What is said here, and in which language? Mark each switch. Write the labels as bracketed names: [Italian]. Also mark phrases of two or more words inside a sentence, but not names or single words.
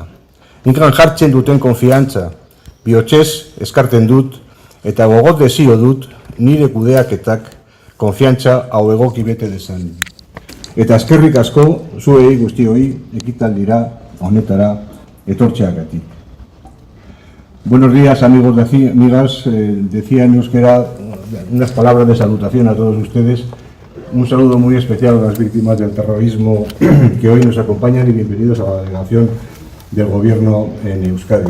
[Basque] Nikan jartzen duten konfiantza, bihotzez eskarten dut eta gogot desio dut nire kudeaketak konfiantza hau egoki bete dezan. Eta eskerrik asko zuei guztioi ekitaldira honetara etortzeagatik. [Spanish] Buenos días, amigos y amigas. Decía en euskera unas palabras de salutación a todos ustedes. Un saludo muy especial a las víctimas del terrorismo que hoy nos acompañan y bienvenidos a la delegación del Gobierno en Euskadi.